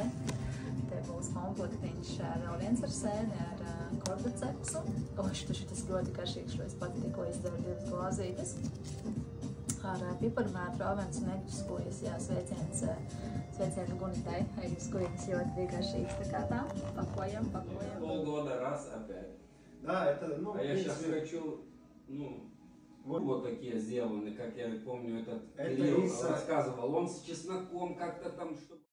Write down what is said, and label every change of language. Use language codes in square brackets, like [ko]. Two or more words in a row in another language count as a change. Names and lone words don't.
[lv] Te būs komplektiņš vēl viens ar sēni, ar kordacepsu. Šitas ļoti garšīgs, šo es pati tikko izdevu 2 glāzītes. Ar piparmētu, ravens un eļļu skujas, jā, sveicienu Gunitai. Eļļu skujas ļoti bija garšīgs, tā kā tā. Pakojam. [ru] Полгода раз опять. Да, это, ну... А я сейчас хочу, вот такие сделаны, как я помню, этот Кирилл рассказывал. Он с чесноком как-то там что-то...